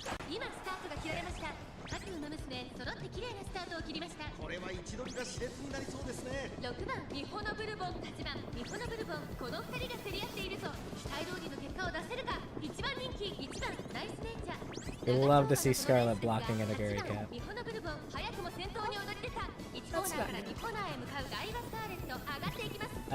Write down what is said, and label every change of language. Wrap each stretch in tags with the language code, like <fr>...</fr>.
<ja>今スタートが切られました。各馬娘揃って綺麗なスタートを切りました。これは位置取りが熾烈になりそうですね。 6番ミホノブルボン、8番ミホノブルボン、この2人が競り合っているぞ。期待通りの結果を出せるか。1番人気、1番ナイスネイチャー。</ja> <en>We'd love to see Scarlet blocking at a Gary Cap.</en> <ja>ミホノブルボン、早くも先頭に躍り出た。1コーナーから2コーナーへ向かうダイワスターレット、上がっていきます。</ja>